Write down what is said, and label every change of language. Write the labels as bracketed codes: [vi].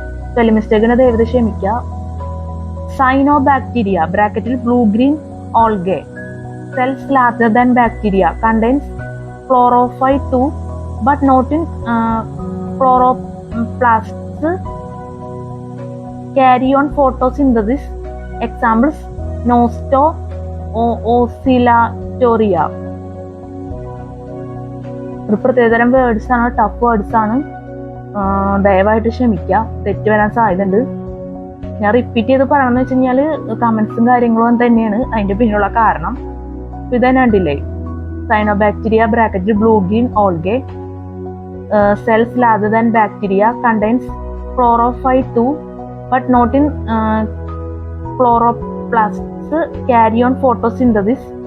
[en] Spelling mistake [ml] ആണ്, ദയവായി ക്ഷമിക്കുക. [en] Cyanobacteria ബ്രാക്കറ്റിൽ blue green algae. Cells larger than bacteria, contains chlorophyll too, but not in chloroplasts. Carry on photosynthesis. Examples: Nosto, Oscillatoria. [ml] ഒരു പ്രത്യേകതരം words ആണ്, tough words ആണ്. ദയവായിട്ട് ക്ഷമിക്കുക, തെറ്റ് വരാൻ സാധ്യതയുണ്ട്. ഞാൻ റിപ്പീറ്റ് ചെയ്ത് പറയണമെന്ന് വെച്ച് കഴിഞ്ഞാൽ കമന്റ്സും കാര്യങ്ങളും തന്നെയാണ് അതിന്റെ പിന്നിലുള്ള കാരണം. ഇത് തന്നെ കണ്ടില്ലേ, [en] Cyanobacteria ബ്രാക്കറ്റിൽ blue green algae cells larger than bacteria contains chlorophyll too but not in chloroplasts carry on photosynthesis.